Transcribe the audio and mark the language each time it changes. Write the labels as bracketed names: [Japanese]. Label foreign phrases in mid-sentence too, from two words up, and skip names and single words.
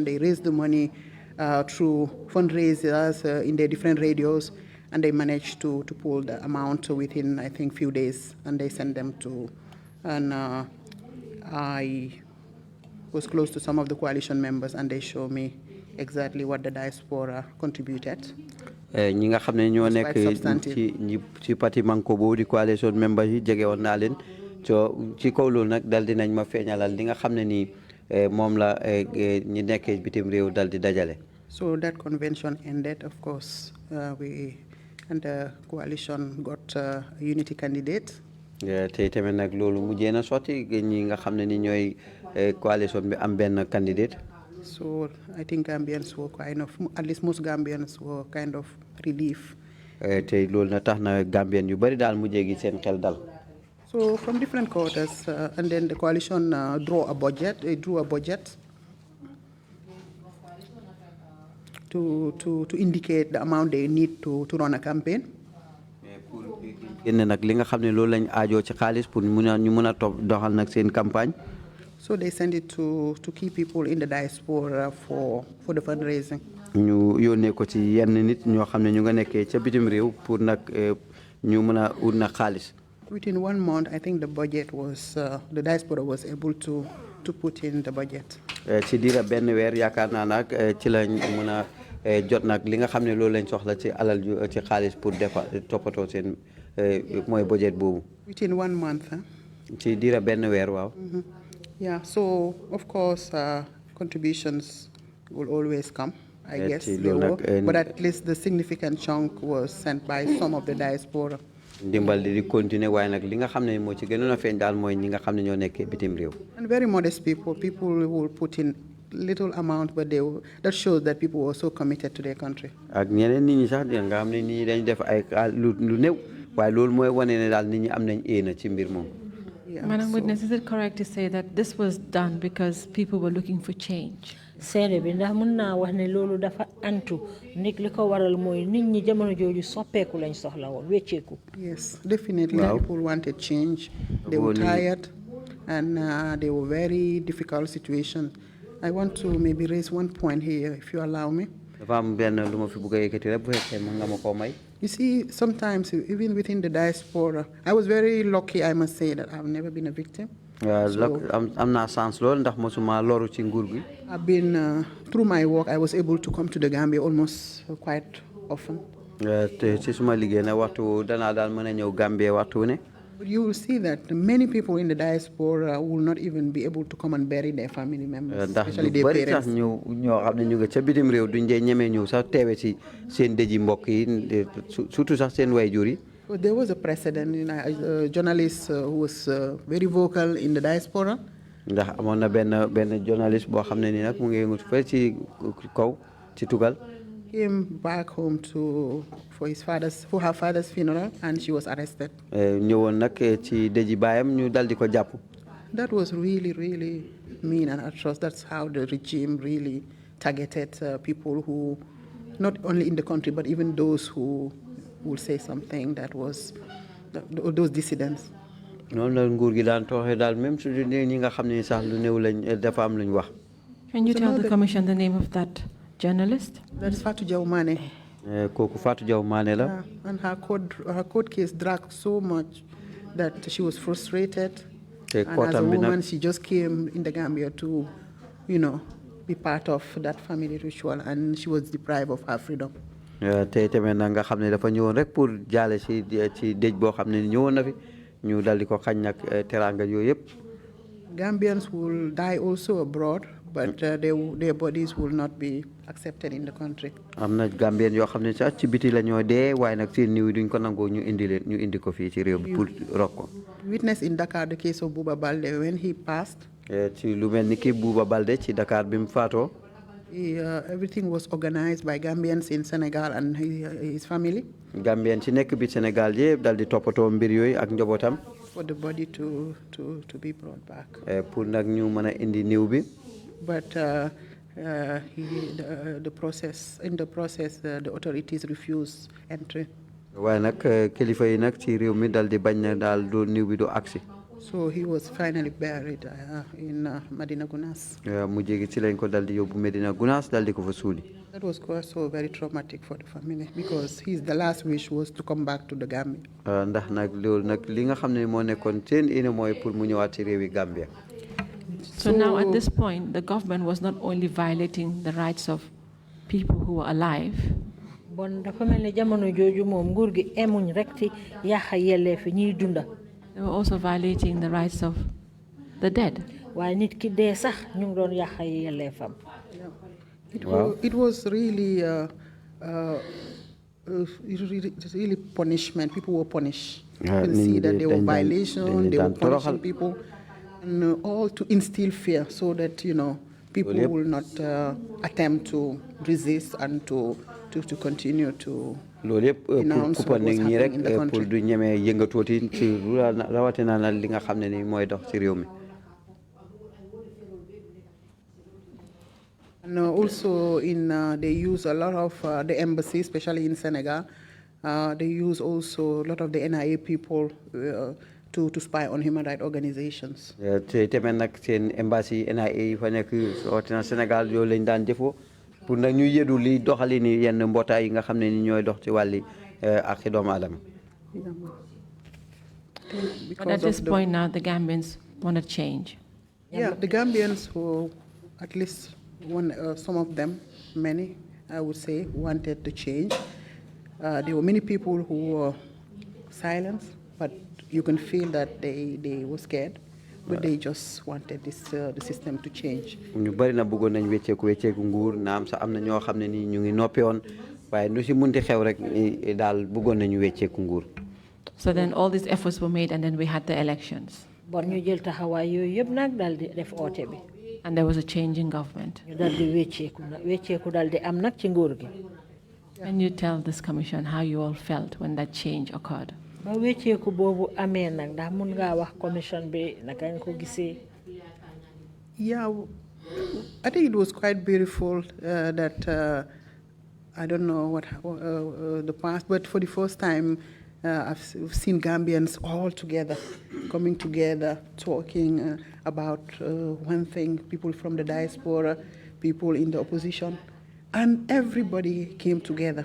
[English] They raised the money through fundraisers in their different radios, and they managed to pull the amount within, I think, few days, and they sent them to, and I was close to some of the coalition members, and they showed me exactly what the diaspora contributed. [Wolof] ñi nga xam ne ñoo nekk ci parti manko boobu di [English] coalition member [Wolof] yi jege woon naa leen ci kaw loolu nag dal dinañ ma feeñalal li nga xam ne nii moom la ñi nekkee bitim réew dal di dajale. [English] So that convention ended, of course, and the coalition got a unity candidate. [Wolof] te tamit nag loolu mujjee na sotti ñi nga xam ne ni ñooy coalition bi am benn candidate. [English] So I think Gambians were kind of, at least most Gambians were kind of relief. [Wolof] te loolu na tax na Gambien yu bari daal mujjee gi seen xel dal. [English] So from different quarters, and then the coalition drew a budget to indicate the amount they need to run a campaign. [Wolof] génne nag li nga xam ne loolu lañ aajoo ci xaalis pour ñu mun a doxal nag seen campagne. [English] So they sent it to key people in the diaspora for the fundraising. [Wolof] ñu yónnee ko ci yenn nit ñoo xam ne ñu nga nekkee ca bitim réew pour nag ñu mën a ut nag xaalis. [English] Within 1 month, I think the budget was, the diaspora was able to put in the budget. [Wolof] ci diira benn weer yaakaar naa nag ci lañ mën a jot nag li nga xam ne loolu lañ soxla ci alal ci xaalis pour toppatoo seen mooy budget boobu. [English] Within 1 month. [Wolof] ci diira benn weer waaw. [English] Yeah, so of course contributions will always come, I guess, but at least the significant chunk was sent by some of the diaspora. [Wolof] ndimbal di continuer waaye nag li nga xam ne moo ci gënoon a feeñ daal mooy ñi nga xam ne ñoo nekkee bitim réew. [English] And very modest people will put in little amount, but that shows that people were so committed to their country. [Wolof] ak ñeneen nit ñi sax nga xam ne nit ñi dañ def ay lu néew waaye loolu mooy wane ne daal nit ñi am nañ éena ci mbir moom. [English] Madam Witness, is it correct to say that this was done because people were looking for change? [Wolof] seede bi ndax mën naa wax ne loolu dafa antu nit li ko waral mooy nit ñi jamono jooju soppeeku lañ soxla woon wecceeku. [English] Yes, definitely. People wanted change. They were tired, and they were very difficult situation. I want to maybe raise one point here, if you allow me. You see, sometimes even within the diaspora, I was very lucky, I must say, that I've never been a victim. [Wolof] am naa chance lool ndax mosuma loru ci nguur gi. [English] I've been through my work, I was able to come to the Gambia almost quite often. [Wolof] te ci suma liggéey na waxtu danaa daal mën a ñëw Gambia waxtu ne. [English] But you will see that many people in the diaspora will not even be able to come and bury their family members, especially their parents. [Wolof] ñoo xam ne ñu ngi ca bitim réew duñ dee ñemee ñëw sax teewe ci seen dëji mbokk yi surtout sax seen waajur yi. [English] There was a precedent, a journalist who was very vocal in the diaspora. [Wolof] ndax amoon na benn journaliste boo xam ne ni nag mu ngi yëngu fële ci kaw ci tugal. [English] Came back home for her father's funeral, and she was arrested. [Wolof] ñëwoon nag ci dëji baayam ñu dal di ko jàpp. [English] That was really, really mean and atrocious. That's how the regime really targeted people who, not only in the country, but even those who will say something that was those dissidents. [Wolof] noonu la nguur gi daan tooxee daal même su dee ñi nga xam ne sax lu néew lañ dafa am luñ wax. [English] Can you tell the commission the name of that journalist? That's Fatou Jagne. [Wolof] kooku Fatou Jagne la. [English] Yeah, and her court case dragged so much that she was frustrated. And as a woman, she just came in the Gambia to, be part of that family ritual, and she was deprived of her freedom. [Wolof] te tamit nag nga xam ne dafa ñëwoon rek pour jaale ci dëj boo xam ne ñëwoon na fi ñu dal di ko xañ nag teraanga yooyu yëpp. [English] Gambians will die also abroad, but their bodies will not be accepted in the country. [Wolof] am na Gambien yoo xam ne sax ci biti la ñoo dee waaye nag seen niw duñ ko nangoo ñu indi ko fii ci réew bi pour rok ko. [English] Witness in Dakar the case of Buba Balde when he passed. [Wolof] ci lu mel ni ki Buba Balde ci Dakar bi mu faatoo. [English] Everything was organized by Gambians in Senegal and his family. [Wolof] Gambien ci nekk bi Sénégal yëpp dal di toppatoo mbir yooyu ak njabootam. [English] For the body to be brought back. [Wolof] pour nag ñu mën a indi niw bi. [English] But in the process, the authorities refused entry. [Wolof] waaye nag kilifa yi nag ci réew mi dal di bañ na daal du niw bi du agsi. [English] So he was finally buried in Medina Gounass. [Wolof] mu jégi ci lañ ko dal di yóbbu Medina Gounass dal di ko fa suuli. [English] That was also very traumatic for the family because the last wish was to come back to the Gambia. [Wolof] ndax nag loolu nag li nga xam ne moo nekkoon seen ine mooy pour mu ñëwaat ci réewi Gambia. [English] So now at this point, the government was not only violating the rights of people who were alive, [Wolof] bon dafa mel ni jamono jooju moom nguur gi emuñ rek ci yàq yelleefi ñiy dunda. [English] they were also violating the rights of the dead. [Wolof] waaye nit ki dee sax ñu ngi doon yàq yelleefam. [English] It was really punishment. People were punished. You can see that there were violations, they were punishing people, and all to instill fear so that, people will not attempt to resist and to continue to denounce what was happening in the country. [Wolof] pour du ñemee yëngatooti ci rawatina na li nga xam ne ni mooy dox ci réew mi. [English] And also they use a lot of the embassy, especially in Senegal. They use also a lot of the NIA people to spy on human rights organizations. [Wolof] te tamit nag seen embassy NIA yi fa nekk rawatina Sénégal yooyu lañ daan jëfoo pour nag ñu yëdu li doxali ni yenn mbootaay yi nga xam ne ni ñooy dox ci wàlli ak doomu aadama. [English] But at this point now, the Gambians want to change. Yeah, the Gambians who, at least some of them, many, I would say, wanted to change. There were many people who were silent, but you can feel that they were scared, but they just wanted the system to change. [Wolof] ñu bari na bëggoon nañ wecceeku nguur naam sax am na ñoo xam ne ni ñu ngi noppi woon waaye lu si munti xew rek daal bëggoon nañu wecceeku nguur. [English] So then all these efforts were made, and then we had the elections. [Wolof] bon ñu jël taxawaay yooyu yëpp nag daal di def oote bi. [English] And there was a change in government. [Wolof] ñu daal di wecceeku daal di am nag ci nguur gi. [English] Can you tell this commission how you all felt when that change occurred? [Wolof] ba wecceeku boobu amee nag ndax mun ngaa wax commission bi naka nga ko gisee. [English] Yeah, I think it was quite beautiful that I don't know what the past, but for the first time I've seen Gambians all together, coming together, talking about one thing, people from the diaspora, people in the opposition, and everybody came together.